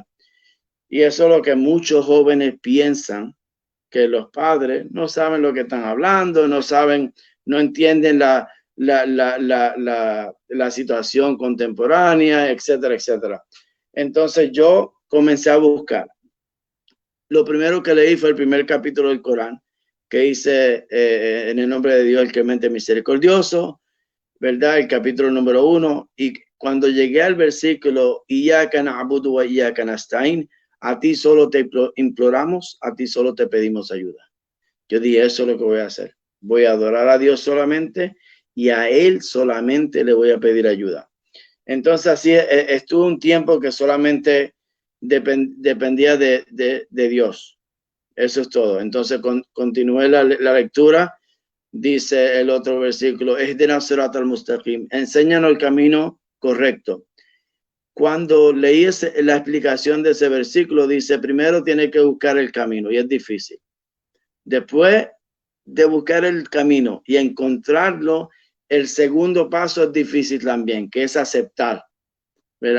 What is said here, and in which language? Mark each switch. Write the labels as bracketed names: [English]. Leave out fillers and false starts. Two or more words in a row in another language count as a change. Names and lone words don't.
[Spanish] Y eso es lo que muchos jóvenes piensan, que los padres no saben lo que están hablando, no entienden la situación contemporánea, etcétera, etcétera. Entonces yo comencé a buscar. Lo primero que leí fue el primer capítulo del Corán, que dice en el nombre de Dios, el clemente misericordioso, ¿verdad? El capítulo número 1. Y cuando llegué al versículo, [Arabic] إياك نعبد وإياك نستعين, [Spanish] a ti solo te imploramos, a ti solo te pedimos ayuda. Yo dije, eso es lo que voy a hacer. Voy a adorar a Dios solamente y a Él solamente le voy a pedir ayuda. Entonces así estuve un tiempo que solamente dependía de Dios. Eso es todo. Entonces continué la lectura. Dice el otro versículo, [Arabic] اهدنا الصراط المستقيم, [Spanish] enséñanos el camino correcto. Cuando leí la explicación de ese versículo, dice, primero tiene que buscar el camino y es difícil. Después de buscar el camino y encontrarlo, el segundo paso es difícil también, que es aceptar, ¿verdad?